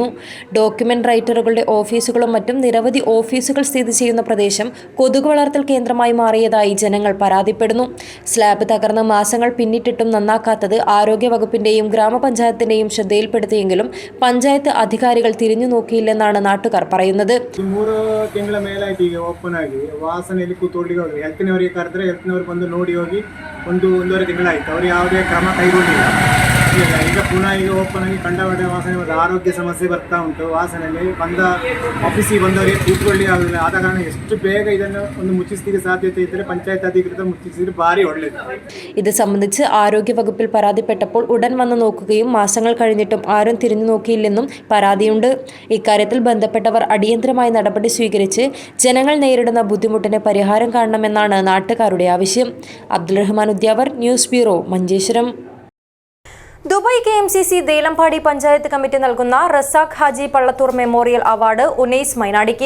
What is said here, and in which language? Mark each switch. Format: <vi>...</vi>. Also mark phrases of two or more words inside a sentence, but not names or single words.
<ml>ഡോക്യുമെന്റ് റൈറ്ററുകളുടെ ഓഫീസുകളും മറ്റും നിരവധി ഓഫീസുകൾ സ്ഥിതി ചെയ്യുന്ന പ്രദേശം കൊതുക് വളർത്തൽ കേന്ദ്രമായി മാറിയതായി ജനങ്ങൾ പരാതിപ്പെടുന്നു. സ്ലാബ് തകർന്ന് മാസങ്ങൾ പിന്നിട്ടിട്ടും നന്നാക്കാത്തത് ആരോഗ്യവകുപ്പിന്റെയും ഗ്രാമപഞ്ചായത്തിന്റെയും ശ്രദ്ധയിൽപ്പെടുത്തിയെങ്കിലും പഞ്ചായത്ത് അധികാരികൾ തിരിഞ്ഞു നോക്കിയില്ലെന്നാണ് നാട്ടുകാർ പറയുന്നത്.</ml> <kn>3 ತಿಂಗಳ ಮೇಲಾಯ್ತು ಈಗ ಓಪನ್ ಆಗಿ. ವಾಸನೆಯಲ್ಲಿ ಕೂತ್ಕೊಳ್ಳಿಗೆ ಹೋಗಿ ಹೆಲ್ತ್ನವರಿಗೆ ಕರೆದ್ರೆ ಹೆಲ್ತ್ನವ್ರು ಬಂದು ನೋಡಿ ಹೋಗಿ 1-1.5 ತಿಂಗಳಾಯ್ತು. ಅವರು ಯಾವುದೇ ಕ್ರಮ ಕೈಗೊಂಡಿಲ್ಲ. ಈಗ ಪುನಃ ಈಗ ಓಪನ್ ಆಗಿ ಕಂಡಬಡ ವಾಸನೆ ಆರೋಗ್ಯ ಸಮಸ್ಯೆ ಬರ್ತಾ ಉಂಟು. ವಾಸನೆಯಲ್ಲಿ ಆಫೀಸಿಗೆ ಬಂದವರಿಗೆ ಕೂತ್ಕೊಳ್ಳಿ ಆಗೋದಿಲ್ಲ. ಆದ ಕಾರಣ ಎಷ್ಟು ಬೇಗ ಇದನ್ನು ಒಂದು ಮುಚ್ಚಿಸಲಿಕ್ಕೆ ಸಾಧ್ಯತೆ ಇದ್ದರೆ ಪಂಚಾಯತ್ ಅಧಿಕೃತ ಮುಚ್ಚಿಸಿದ್ರೆ ಭಾರಿ ಒಳ್ಳೆಯದು.</kn> <ml>ഇത് സംബന്ധിച്ച് ആരോഗ്യവകുപ്പിൽ പരാതിപ്പെട്ടപ്പോൾ ഉടൻ വന്ന് നോക്കുകയും മാസങ്ങൾ കഴിഞ്ഞിട്ടും ആരും തിരിഞ്ഞു നോക്കിയില്ലെന്നും പരാതിയുണ്ട്. ഇക്കാര്യത്തിൽ ബന്ധപ്പെട്ടവർ അടിയന്തരമായി നടപടി സ്വീകരിച്ച് ജനങ്ങൾ നേരിടുന്ന ബുദ്ധിമുട്ടിന് പരിഹാരം കാണണമെന്നാണ് നാട്ടുകാരുടെ ആവശ്യം. അബ്ദുൾ റഹ്മാൻ ഉദ്യാവർ, ന്യൂസ് ബ്യൂറോ, മഞ്ചേശ്വരം. ദുബായ് KMCC ദേലമ്പാടി പഞ്ചായത്ത് കമ്മിറ്റി നൽകുന്ന റസാഖ് ഹാജി പള്ളത്തൂർ മെമ്മോറിയൽ അവാർഡ് ഉനൈസ് മൈനാടിക്ക്.</ml>